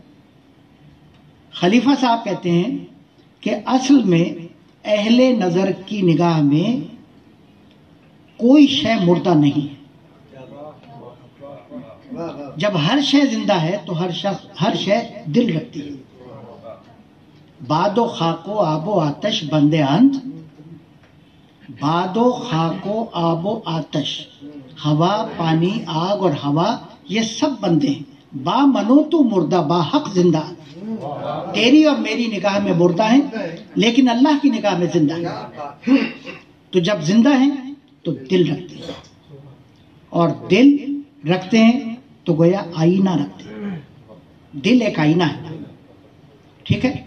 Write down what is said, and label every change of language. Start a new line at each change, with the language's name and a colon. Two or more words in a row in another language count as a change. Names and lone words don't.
Urdu: خلیفہ صاحب کہتے ہیں کہ اصل میں اہل نظر کی نگاہ میں کوئی شے مردہ نہیں ہے. جب ہر شے زندہ ہے تو ہر شے دل رکھتی ہے.
Persian: باد و خاک و آب و آتش بندے اند، باد و خاک و آب و آتش،
Urdu: ہوا پانی آگ اور ہوا یہ سب بندے ہیں.
Persian: با منو تو مردہ با حق زندہ.
Urdu: تیری اور میری نگاہ میں مردہ ہیں لیکن اللہ کی نگاہ میں زندہ ہیں. تو جب زندہ ہیں تو دل رکھتے ہیں، اور دل رکھتے ہیں تو گویا آئینہ رکھتے ہیں. دل ایک آئینہ ہے. ٹھیک ہے.